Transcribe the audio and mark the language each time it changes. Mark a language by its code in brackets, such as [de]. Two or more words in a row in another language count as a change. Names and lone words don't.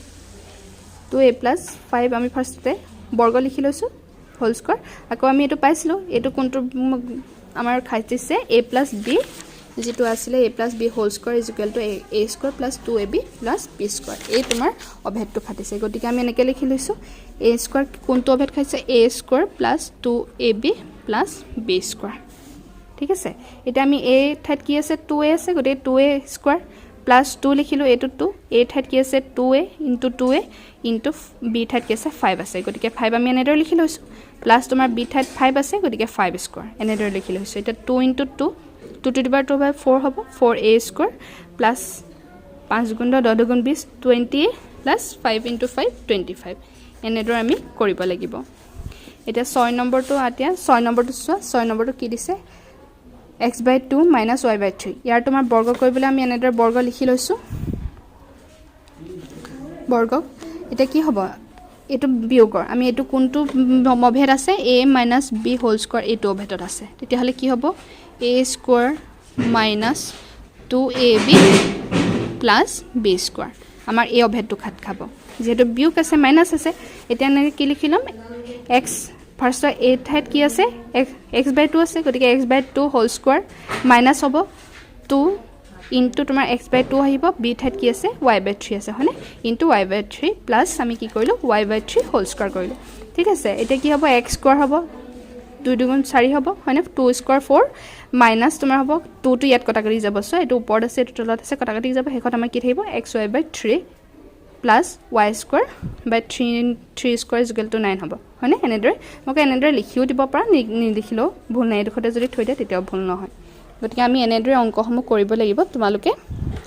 [as] 2a + 5 আমি ফাৰ্ষ্টতে বৰ্গ লিখি লৈছো [en] whole square [as] আকৌ আমি এটো পাইছিলো এটো কোনটো আমাৰ খাইছে a + b যেটো আছিল a + b [en] whole square [as] = a স্কয়াৰ + 2ab + b স্কয়াৰ এই তোমাৰ অভেদটো খাটিছে গতিকে আমি এনেকৈ লিখি লৈছো a স্কয়াৰ কোনটো অভেদ খাইছে a স্কয়াৰ + 2ab + b স্কয়াৰ ঠিক আছে এটা আমি a ঠাইত কি আছে 2a আছে গতিকে 2a স্কয়াৰ + 2 লিখিলো এটো 2 a ঠাইত কি আছে 2a into 2a into b ঠাইত কি আছে 5 আছে গতিকে 5 আমি এনেদৰে লিখি লৈছো প্লাস তোমাৰ b ঠাইত 5 আছে গতিকে 5 স্কয়াৰ এনেদৰে লিখি লৈছো এটা [en] 2 into 2 2 to the power 2 by 4 [as] হ'ব [en] 4a square plus 5 [as] গুণ 10 গুণ 20 [en] 20 plus 5 into 5 25 [as] এনেদৰে আমি কৰিব লাগিব এটা 6 নম্বৰটো আতিয়া 6 নম্বৰটো চোৱা 6 নম্বৰটো কি দিছে x/2 - y/3 ইয়াৰ তোমাৰ বৰ্গ কৰিবলৈ আমি এনেদৰে বৰ্গ লিখি লৈছো বৰ্গ এটা কি হ'ব এটো বিয়োগৰ আমি এটো কোনটো অভেদ আছে a - b [en] whole square [as] এটো অভেদত আছে তেতিয়া হলে কি হ'ব [en] a square minus 2ab plus b square [as] আমাৰ এই অভেদটো খাত খাব যেটো বিয়োগ আছে মাইনাস আছে এটা আমি কি লিখিলাম x ফাৰ্স্ট a ঠাইত কি আছে x/2 আছে গতিকে x/2 [en] whole square minus [as] হ'ব 2 ইনটু তোমাৰ x/2 আহিব b ঠাইত কি আছে y/3 আছে হয়নে ইনটু y/3 প্লাস আমি কি কৰিলো y/3 [en] whole square [as] কৰিলো ঠিক আছে এটা কি হ'ব x স্কয়াৰ হ'ব 2 2 গুণ 4 হ'ব হয়নে 2 স্কয়াৰ 4 মাইনাস তোমাৰ হ'ব 2 টো ইয়াত কটা কাটি যাব সো এটো ওপৰত আছে এটো তলত আছে কটা কাটি যাব হেকত আমাৰ কি থাকিব [en] xy/3 plus y square by 3 square is equal to 9 [as] হ'ব হয়নে এনেদৰে মকে এনেদৰে লিখিও দিব পাৰা নিলিখিলো ভুল নাই দেখতে যদি থৈ দিয়া তেতিয়াও ভুল নহয় গতিকে আমি এনেদৰে অংকসমূহ কৰিব লাগিব তোমালোকে